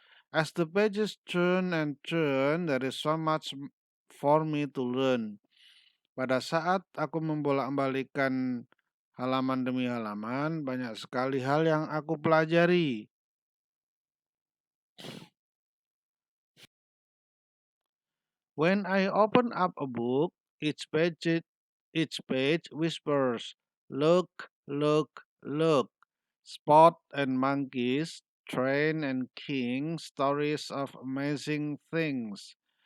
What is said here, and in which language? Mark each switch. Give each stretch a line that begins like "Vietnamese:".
English: As the pages turn and turn, there is so much for me to learn.
Indonesian: Pada saat aku membolak-balikan halaman demi halaman, banyak sekali hal yang aku pelajari.
English: When I open up a book, each page whispers, "Look, look, look." Spot and monkeys, train and king, stories of amazing things.